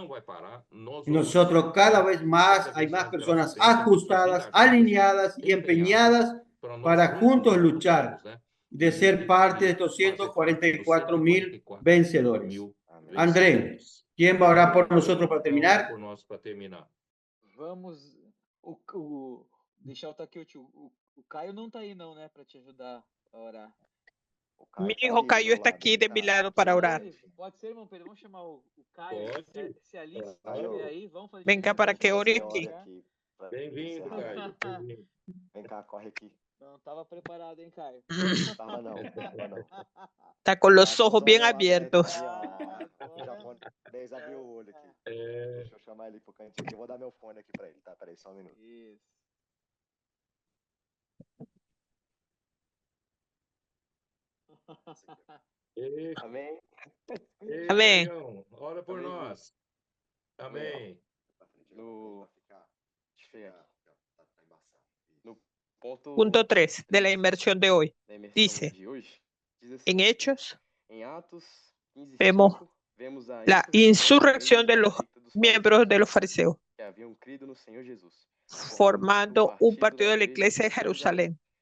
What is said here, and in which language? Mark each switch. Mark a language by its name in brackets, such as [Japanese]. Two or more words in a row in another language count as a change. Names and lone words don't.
[Spanish] Nosotros cada vez más, hay más personas ajustadas, alineadas y empeñadas para juntos luchar, de ser parte de estos 144.000 vencedores. André, ¿quién va a orar por nosotros para terminar? [Portuguese] Vamos, deixa eu estar aqui, o Caio não está aí não, né, para te ajudar a orar. [Spanish] Mi hijo Caio está aquí de mi lado para orar. [Portuguese] Pode ser, irmão Pedro, vamos chamar o Caio. Se a Alice estiver aí, vamos fazer. [Spanish] Venga para que ore aquí. [Portuguese] Bem-vindo, Caio. Vem cá, corre aqui. Não estava preparado, hein, Caio? Tava não. [Spanish] Está con los ojos bien abiertos. [Portuguese] O japonês abriu o olho aqui. Deixa eu chamar ele pro cantinho aqui. Eu vou dar meu fone aqui pra ele, tá? Peraí, só um minuto. Isso. Amém? Amém. Ora por nós. Amém. [Spanish] No Punto 3 de la inversión de hoy. Dice, en Hechos, vemos la insurrección de los miembros de los fariseos, formando un partido de la iglesia de Jerusalén.